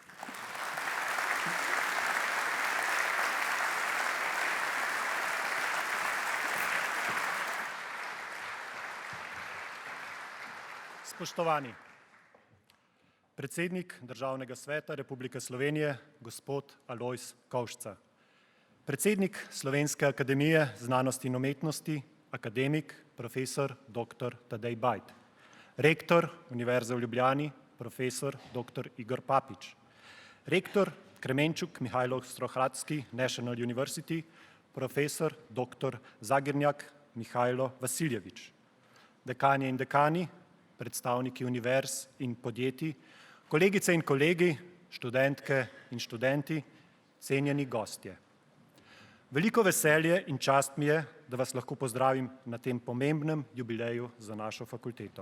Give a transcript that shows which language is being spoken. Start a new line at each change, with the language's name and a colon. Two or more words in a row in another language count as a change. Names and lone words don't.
Slovenian: Spoštovani, predsednik Državnega sveta Republike Slovenije, gospod Alojz Kovšca, predsednik Slovenske akademije znanosti in umetnosti, akademik, profesor dr. Tadej Bajd, rektor Univerze v Ljubljani, profesor dr. Igor Papič, rektor Kremenčuk Mihajlo Ostohradski National University, profesor dr. Zagirnjak Mihajlo Vasiljevič, dekanje in dekani, predstavniki univerz in podjetij, kolegice in kolegi, študentke in študenti, cenjeni gostje. Veliko veselje in čast mi je, da vas lahko pozdravim na tem pomembnem jubileju za našo fakulteto.